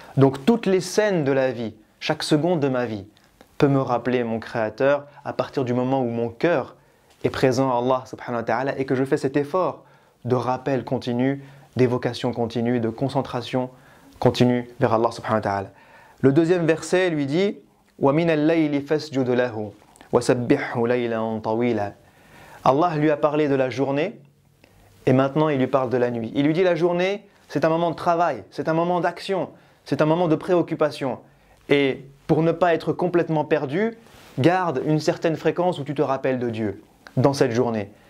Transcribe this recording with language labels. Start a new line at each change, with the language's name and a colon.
French: Donc toutes les scènes de la vie, chaque seconde de ma vie, peut me rappeler mon Créateur à partir du moment où mon cœur est présent à Allah subhanahu wa ta'ala et que je fais cet effort de rappel continu, d'évocation continue, de concentration continue vers Allah subhanahu wa ta'ala. Le deuxième verset lui dit
Arabic: وَمِنَ اللَّيْلِ فَاسْجُدْ لَهُ وَسَبِّحْهُ لَيْلًا طَوِيلًا.
French: Allah lui a parlé de la journée et maintenant il lui parle de la nuit. Il lui dit la journée, c'est un moment de travail, c'est un moment d'action, c'est un moment de préoccupation. Et pour ne pas être complètement perdu, garde une certaine fréquence où tu te rappelles de Dieu dans cette journée.